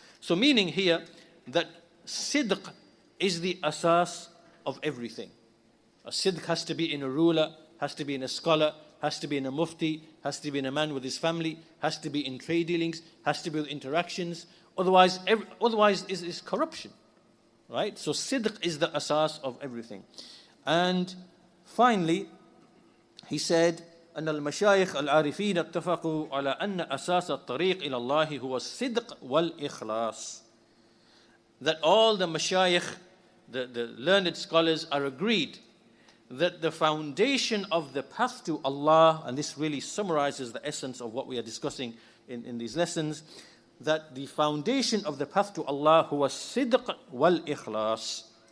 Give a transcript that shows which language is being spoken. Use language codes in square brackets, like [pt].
[en] So meaning here that sidq is the asas of everything. A sidq has to be in a ruler, has to be in a scholar, has to be in a mufti, has to be in a man with his family, has to be in trade dealings, has to be with interactions. Otherwise is corruption, right? So sidq is the asas of everything. And finally, he said, [ar] أن المشايخ العارفين اتفقوا على أن أساس الطريق إلى الله هو الصدق والإخلاص. [en] That all the mashayikh, the learned scholars, are agreed that the foundation of the path to Allah, and this really summarizes the essence of what we are discussing in these lessons, that the foundation of the path to Allah huwa sidq wal ikhlas.